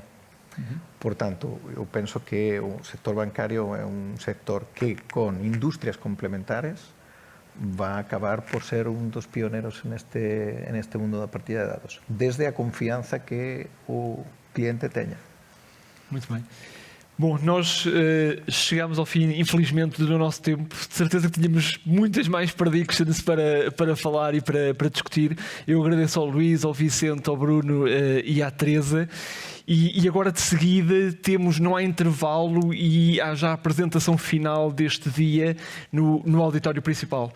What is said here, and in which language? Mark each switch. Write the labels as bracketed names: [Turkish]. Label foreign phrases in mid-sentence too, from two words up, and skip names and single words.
[Galician] Por tanto, eu penso que o sector bancario é un sector que, con industrias complementares, va a acabar por ser un dos pioneros en este mundo da partida de dados, desde a confianza que o cliente teña. [Portuguese] Muito bem. Bom, nós chegámos ao fim, infelizmente, do nosso tempo. De certeza que tínhamos muitas mais predictions para falar e para discutir. Eu agradeço ao Luís, ao Vicente, ao Bruno e à Teresa. E agora, de seguida, não há intervalo e há já a apresentação final deste dia no auditório principal.